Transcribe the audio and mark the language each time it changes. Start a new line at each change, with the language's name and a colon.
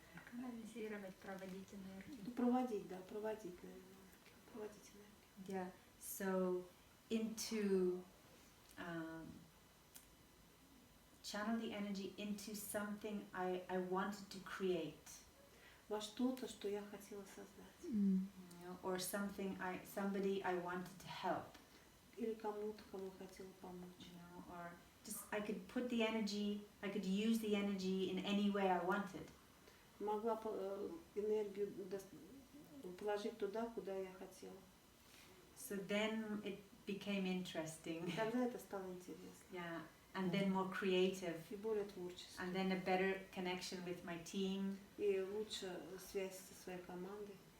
Russian: Канализировать, проводить энергию. Проводить, да, проводить, наверное. Проводить энергию.
English: Yeah. So into channel the energy into something I wanted to create.
Russian: Во что-то, что я хотела создать.
English: You know, or somebody I wanted to help,
Russian: Или кому-то, кому хотела помочь.
English: you know, or just I could use the energy in any way I wanted.
Russian: Могла энергию положить туда, куда я хотела.
English: So then it became interesting.
Russian: И тогда это стало интересно.
English: Yeah, and then more creative,
Russian: И более творчество.
English: and then a better connection with my team,
Russian: И лучше связь со своей командой.